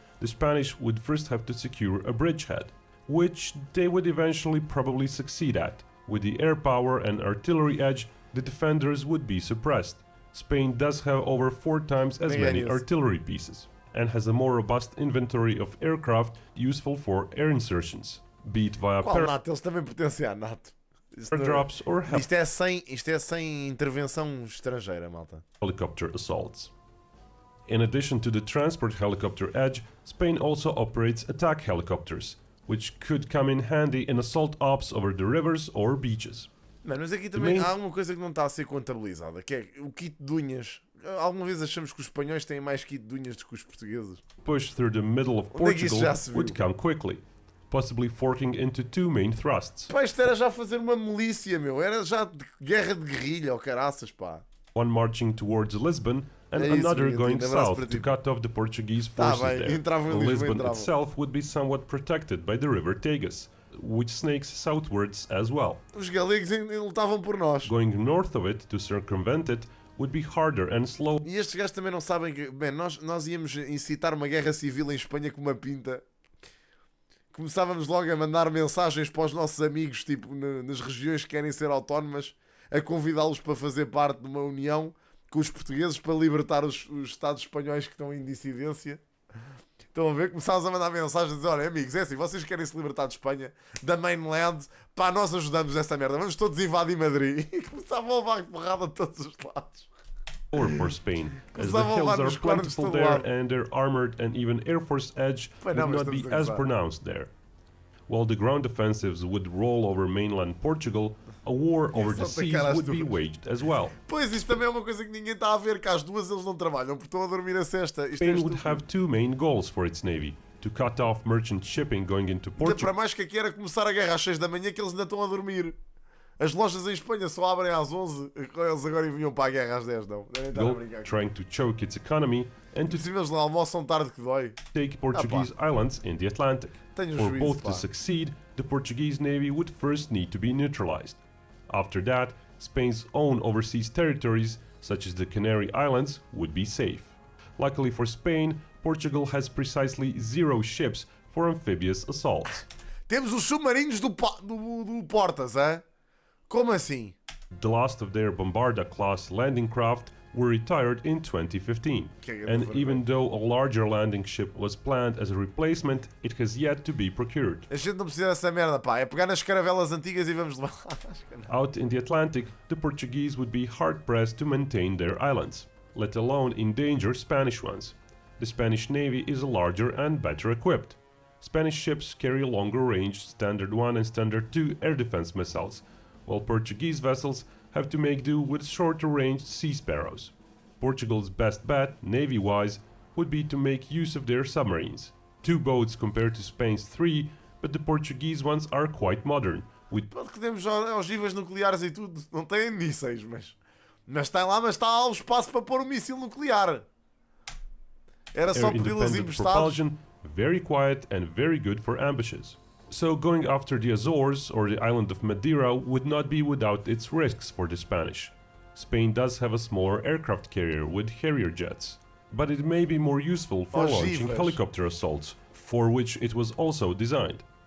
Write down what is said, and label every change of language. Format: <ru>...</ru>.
<en>The Spanish would first have to secure a bridgehead, which they would eventually probably succeed at. With the air power and artillery edge, the defenders would be suppressed. Spain does have over 4 times as many artillery pieces, and has a more robust inventory of aircraft useful for air insertions, be it via</en> <pt>eles também pertencem à NATO.</pt> <en>Drops or</en> <pt>isto é sem intervenção estrangeira, malta.</pt> <en>Helicopter assaults. In addition to the transport helicopter edge, Spain also operates attack helicopters, which could come in handy in assault ops over the rivers or beaches.</en> <pt>Mano, mas aqui também há uma coisa que não está a ser contabilizada, que é o kit de unhas. Alguma vez achamos que os espanhóis têm mais kit de unhas do que os portugueses?</pt> <en>Push through the middle of Portugal would come quickly, possibly forking into 2 main thrusts.</en> <pt>Pá, isto era já fazer uma milícia, meu. Era já guerra de guerrilha, ou caraças, pá.</pt> <en>One marching towards Lisbon and another going south to cut off the Portuguese forces there. Lisbon itself would be somewhat protected by the river Tagus, which snakes southwards as well.</en> <pt>Os galegos lutavam por nós.</pt> <en>Going north of it to circumvent it would be harder and slow.</en> <pt>E estes gajos também não sabem que... Bem, nós íamos incitar uma guerra civil em Espanha com uma pinta. Começávamos logo a mandar mensagens para os nossos amigos, tipo, nas regiões que querem ser autónomas, a convidá-los para fazer parte de uma união com os portugueses para libertar os Estados espanhóis que estão em dissidência. Estão a ver? Começámos a mandar mensagens a dizer: olha, amigos, é assim, vocês querem se libertar de Espanha, da mainland, pá, nós ajudamos essa merda, vamos todos invadir Madrid. E começavam a levar porrada de todos os lados.</pt> <en>Or for Spain, as the hills are plentiful there and their armored and even Air Force edge would not be as pronounced there. While the ground offensives would roll over mainland Portugal, a war over the seas would be waged as well.</en> <pt>Pois, isto também é uma coisa que ninguém está a ver, que às duas eles não trabalham, porque estão a dormir a cesta.</pt> <en>Spain would have two main goals for its navy: to cut off merchant shipping going into Portugal.</en> <pt>Para mais que aqui era começar a guerra às 6 da manhã, que eles ainda estão a dormir. As lojas em Espanha só abrem às 11, eles agora vinham para a guerra às 10, não.</pt> <en>Trying to choke its economy and to</en> <pt>eles lá almoçam tarde que dói.</pt> <en>Take Portuguese islands in the Atlantic. For both to succeed, the Portuguese navy would first need to be neutralized. After that, Spain's own overseas territories, such as the Canary Islands, would be safe. Luckily for Spain, Portugal has precisely 0 ships for amphibious assaults.</en> <pt>Temos os submarinos do Portas, é? Como assim?</pt> <en>The last of their Bombarda-class landing craft were retired in 2015, and even though a larger landing ship was planned as a replacement, it has yet to be procured.</en> <pt>A gente não precisa dessa merda, pá. É pegar nas caravelas antigas e vamos lá.</pt> <en>Out in the Atlantic, the Portuguese would be hard-pressed to maintain their islands, let alone endanger Spanish ones. The Spanish Navy is larger and better equipped. Spanish ships carry longer-range Standard 1 and Standard 2 air defense missiles, while Portuguese vessels have to make do with shorter-range Sea Sparrows. Portugal's best bet, navy-wise, would be to make use of their submarines. 2 boats compared to Spain's 3, but the Portuguese ones are quite modern, with...</en> <pt>Temos ogivas nucleares e tudo, não têm mísseis, mas está lá, mas está lá o espaço para pôr um míssil nuclear. Era só pedi-las emprestadas.</pt> <en>Very quiet and very good for ambushes. So going after the Azores or the island of Madeira would not be without its risks for the Spanish. Spain does have a smaller aircraft carrier with Harrier jets, but it may be more useful for launching helicopter assaults, for which it was also designed.</en>